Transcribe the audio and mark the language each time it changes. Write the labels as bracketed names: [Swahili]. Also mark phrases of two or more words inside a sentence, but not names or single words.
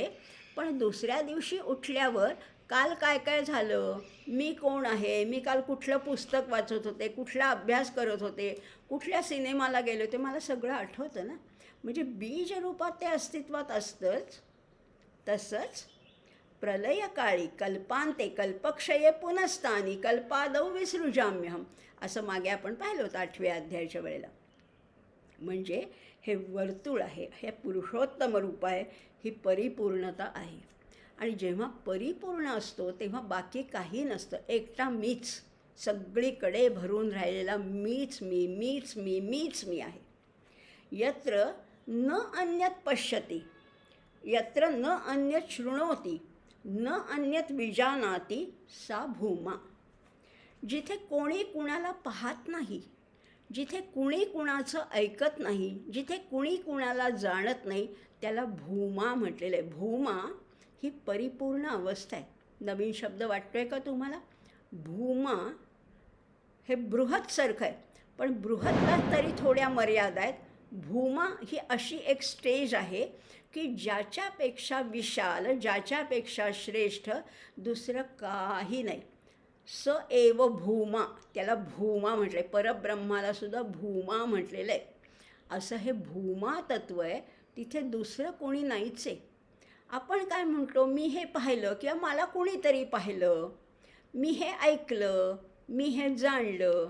[Marathi] पण दुसऱ्या दिवशी उठल्यावर काल काय काय झालं, मी कोण आहे, मी काल कुठलं पुस्तक वाचत होते, कुठला अभ्यास करत होते, कुठल्या सिनेमाला गेले होते, मला सगळं आठवतं ना. म्हणजे बीज रूपात ते अस्तित्वात असतंच. तसंच प्रलयकाळी [Sanskrit] कल्पांते कल्पक्षये पुनस्तानी कल्पादौ विसृजाम्यहम [Marathi] असं मागे आपण पाहिलं होतं 8व्या अध्यायाच्या वेळेला. म्हणजे हे वर्तुळ आहे, हे पुरुषोत्तम रूप आहे, ही परिपूर्णता आहे. आणि जेव्हा परिपूर्ण असतो तेव्हा बाकी काही नसतं, एकटा मीच, सगळीकडे भरून राहिलेला मीच मी, मीच मी, मीच मी आहे. [Sanskrit] यत्र न अन्यत् पश्यति, यत्र न अन्यत् शृणोति, न अन्यत् विजानाति सा भूमा. [Marathi] जिथे कोणी कुणाला पाहत नाही, जिथे कुणी कुणाचं ऐकत नाही, जिथे कुणी कुणाला जाणत नाही, त्याला भूमा म्हटलेलं आहे. भूमा ही परिपूर्ण अवस्था आहे. नवीन शब्द वाटतोय का तुम्हाला? भूमा हे बृहतसारखं आहे, पण बृहतला तरी थोड्या मर्यादा आहेत. भूमा ही अशी एक स्टेज आहे की ज्याच्यापेक्षा विशाल, ज्याच्यापेक्षा श्रेष्ठ दुसरं काही नाही. [Sanskrit] स एव भूमा, [Marathi] त्याला भूमा म्हटलं आहे. परब्रह्माला सुद्धा भूमा म्हटलेलं आहे. असं हे भूमा तत्व आहे, तिथे दुसरं कोणी नाहीच आहे. आपण काय म्हणतो, मी हे पाहिलं किंवा मला कोणीतरी पाहिलं, मी हे ऐकलं, मी हे जाणलं.